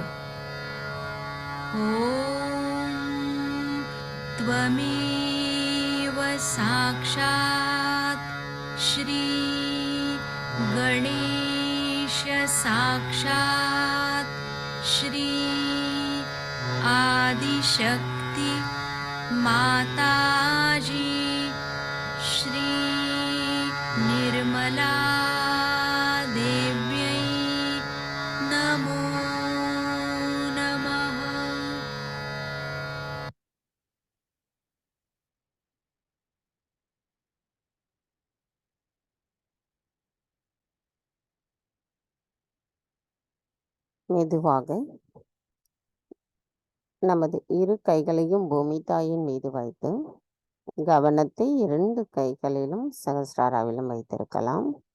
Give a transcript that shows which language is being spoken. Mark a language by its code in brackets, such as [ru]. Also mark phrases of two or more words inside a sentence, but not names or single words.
[sa] ॐ त्वमेव साक्षात् श्री गणेश साक्षात् श्री आदिशक्ति माताजी श्री निर्मला देव्यै नमो नमः। [ta] மெதுவாக நமது இரு கைகளையும் பூமி தாயின் மீது வைத்து கவனத்தை 2 கைகளிலும் சகஸ்ராராவிலும் வைத்திருக்கலாம்.